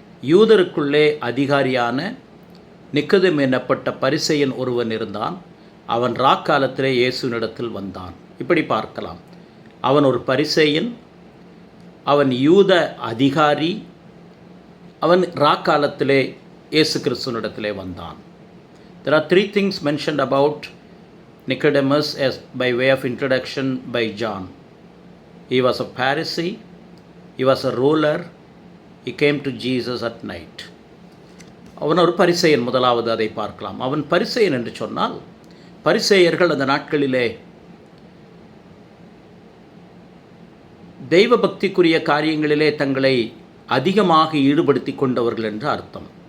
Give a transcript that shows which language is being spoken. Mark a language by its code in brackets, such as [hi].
[ta] யூதருக்குள்ளே அதிகாரியான நிக்கோதேமு எனப்பட்ட பரிசேயன் ஒருவன் இருந்தான். அவன் ராக்காலத்திலே இயேசுவினிடத்தில் வந்தான். இப்படி பார்க்கலாம். அவன் ஒரு பரிசேயன், அவன் யூத அதிகாரி, அவன் ராக்காலத்திலே இயேசு கிறிஸ்துவினிடத்திலே வந்தான். [en] There are 3 things mentioned about Nicodemus as by way of introduction by John. He was a Pharisee, he was a ruler, he came to Jesus at night. [ta] அவன் ஒரு பரிசேயன். முதலாவது அதை பார்க்கலாம். அவன் பரிசேயன் என்று சொன்னால், பரிசேயர்கள் அந்த நாட்களிலே தெய்வ பக்திக்குரிய காரியங்களிலே தங்களை அதிகமாக ஈடுபடுத்தி கொண்டவர்கள் என்று அர்த்தம்.